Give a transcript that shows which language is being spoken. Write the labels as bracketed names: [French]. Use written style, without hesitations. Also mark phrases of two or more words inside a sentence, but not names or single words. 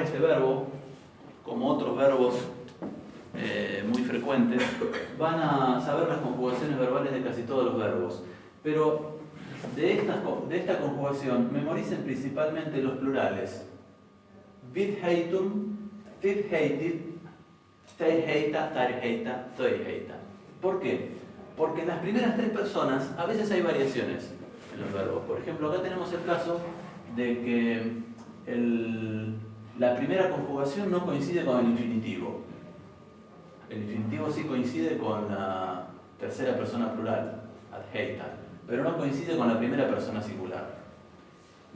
[Spanish] este verbo, como otros verbos muy frecuentes, van a saber las conjugaciones verbales de casi todos los verbos. Pero de esta conjugación, memoricen principalmente los plurales. [Icelandic] Við heitum, þið heitir, þeir heita, þær heita, þau heita. [Spanish] ¿Por qué? Porque en las primeras 3 personas a veces hay variaciones en los verbos. Por ejemplo, acá tenemos el caso de que la primera conjugación no coincide con el infinitivo. El infinitivo sí coincide con la tercera persona plural, [Icelandic] att heita, [Spanish] pero no coincide con la primera persona singular.